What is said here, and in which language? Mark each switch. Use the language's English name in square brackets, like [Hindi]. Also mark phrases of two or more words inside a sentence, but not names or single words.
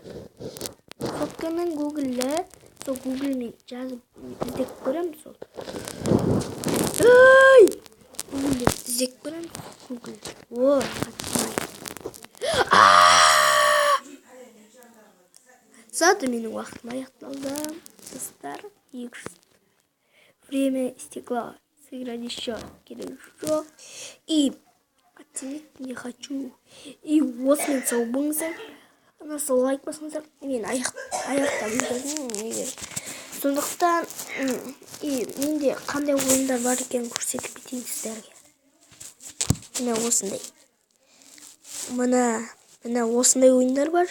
[Kazakh] Соткамен Google'ді, сол Google'мен жазып іздеп көремін сол. Google'де іздеп көремін Google. Зато менің уақытым аяқталды. Достар, [Russian] время истекло. Сыграть еще [Kazakh] керек жоқ. [Russian] И оценить не хочу. [Kazakh] И осымен сау болыңыздар. Сол лайк басыңыздар. Мен аяқтап жүрдім. Сондықтан менде қандай ойындар бар екенін көрсетіп кетейін сіздерге. Мына осындай ойындар бар.